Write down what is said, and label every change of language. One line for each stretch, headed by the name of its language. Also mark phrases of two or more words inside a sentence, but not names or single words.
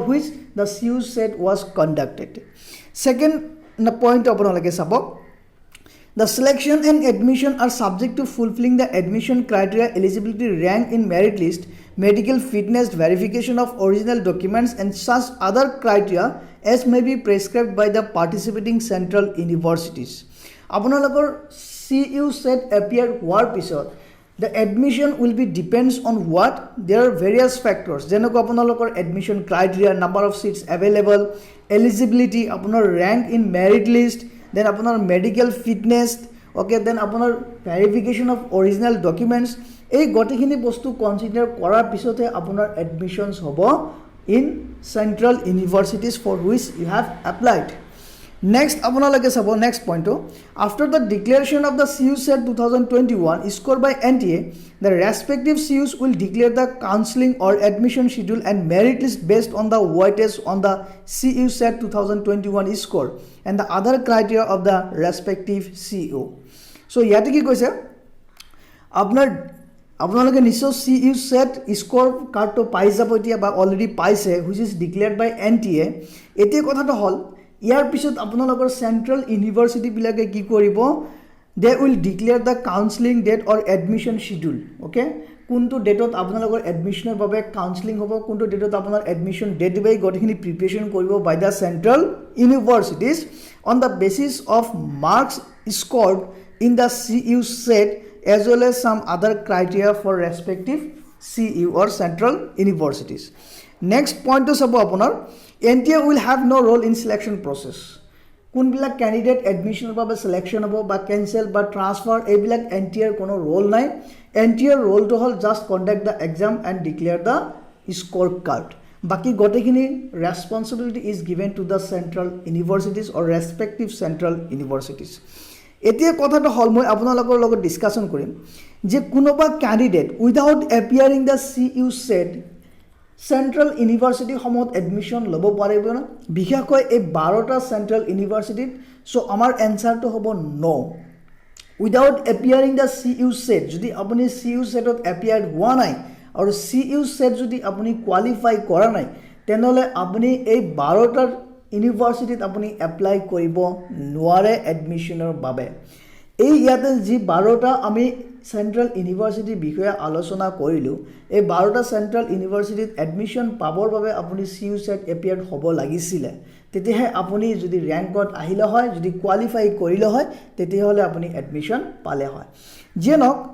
English: which the CU set was conducted second point
Assamese: আপোনালোকে চাব
English: the selection and admission are subject to fulfilling the admission criteria eligibility rank in merit list medical fitness verification of original documents and such other criteria as may be prescribed by the participating central universities আপোনালোকৰ CU set appear
Assamese: হোৱাৰ পিছত
English: the admission will be depends on what there are various factors
Assamese: যেনেকৈ আপোনালোকৰ
English: admission criteria number of seats available eligibility আপোনাৰ rank in merit list then আপোনাৰ medical fitness okay then আপোনাৰ verification of original documents
Assamese: এই গটিখিনি বস্তু কনসিডাৰ কৰাৰ পিছতে আপোনাৰ
English: admissions হ'ব in central universities for which you have applied next
Assamese: আপোনালোকে চাব
English: next point after the declaration of the CU set 2021 scored by NTA the respective CUs will declare the counseling or admission schedule and merit list based on the weightage on the CU set 2021 score and the other criteria of the respective CU so
Assamese: ইয়াতে কি কৈছে আপোনালোকে নিশ্চয় CU set
English: score card
Assamese: পাই যাব এতিয়া বা অলৰেডি পাইছে
English: which is declared by NTA
Assamese: এতিয়া কথাটো হল ইয়াৰ পিছত আপোনালোকৰ
English: central university
Assamese: বিলাকে কি কৰিব
English: they will declare the counseling date or admission schedule okay
Assamese: কোনটো ডেটত আপোনালোকৰ এডমিশ্যনৰ বাবে কাউন্সেলিং হ'ব, কোনটো ডেটত আপোনাৰ
English: admission date
Assamese: দিব, গতিখিনি প্ৰিপাৰেশ্যন কৰিব
English: by the central universities on the basis of marks scored in the CU set as well as some other criteria for respective CU or central universities. Next point
Assamese: তো চাব আপোনাৰ
English: NTA will have no role in selection process.
Assamese: কোনবিলাক ক্যান্ডিডেট এডমিশনৰ বাবে সিলেকশন হ'ব বা ক্যান্সেল বা ট্ৰান্সফাৰ এইবিলাক NTA কোনো ৰোল নাই NTA ৰোলটো হল
English: just conduct the exam and declare the score card
Assamese: বাকি গটেখিনি
English: responsibility is given to the central universities or respective central universities
Assamese: এতিয়া কথাটো হল মই আপোনালোকৰ লগত ডিসকাশন কৰিম যে কোনোবা ক্যান্ডিডেট
English: without appearing the
Assamese: CU set
English: central university
Assamese: সমূহত এডমিশন ল'ব পাৰিব না বিশেষকৈ এই 12টা
English: central university
Assamese: সো আমাৰ এনসাৰটো হ'ব
English: no without appearing the
Assamese: CU set যদি আপুনি CU setত এপিয়াৰ্ড হোৱা নাই আৰু CU set যদি আপুনি কোৱালিফাই কৰা নাই তেনেহলে আপুনি এই 12টা ইউনিভাৰ্সিটিত আপুনি এপ্লাই কৰিব নোৱাৰে এডমিশনৰ বাবে এই ইয়াতে যি 12টা আমি
English: central university
Assamese: বিষয়ে আলোচনা কৰিলো এই 12টা
English: central university
Assamese: এডমিশন পাবৰ বাবে আপুনি CU set এপিয়াৰ্ড হ'ব লাগিছিল তেতিয়াহে আপুনি যদি ৰ্যাঙ্কত আহিলে হয় যদি কোৱালিফাই কৰিলে হয় তেতিয়াহলে আপুনি এডমিশন পালে হয় যেনক